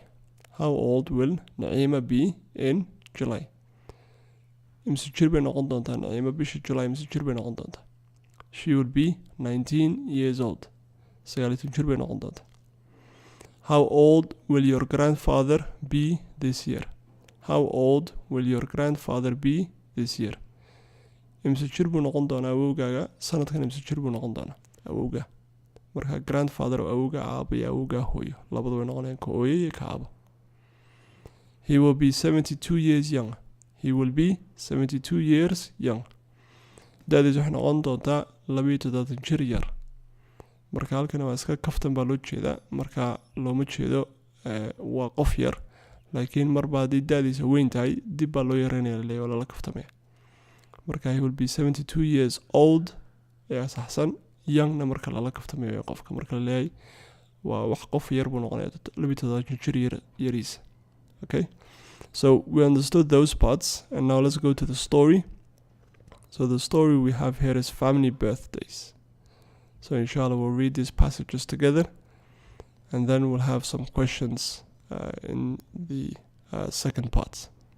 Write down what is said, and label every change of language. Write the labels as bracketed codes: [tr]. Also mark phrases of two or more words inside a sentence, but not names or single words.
[en] How old will Naima be in July? [so] Imse jir bay noqon doontaa Naima bisha July imse jir bay noqon doontaa. [en] She will be 19 years old. 9 [so] jir bay noqon doontaa. [en] How old will your grandfather be this year? How old will your grandfather be this year? [so] Imse jir buu noqon doonaa awowgaaga sanadkan imse jir buu noqon doonaa awowga. Marka grandfather oo awowga aabo iyo awowga hooyo labadu way noqonayaan ka hooyo iyo ka aabo. [en] He will be 72 years young. He will be 72 years young. [so] Da'diisu waxay noqon doontaa 72 jir yar. Marka halkan waa iska kaftan baa loo jeedaa. Marka looma jeedo waa qof yar. Laakiin marba haddii da'diisa weyn tahay dib baa loo yareynayaa leeyahay oo lala kaftamaya. [en] Marka he will be 72 years old. [so] Ayaa saxsan. Youngna marka lala kaftamayo qofka marka la leeyahay waa wax qof yar buu noqonayaa 72 jir yariisa. [en] Okay? So we understood those parts and now let's go to the story. So the story we have here is family birthdays. So inshallah we'll read these passages together, and then we'll have some questions in the second part.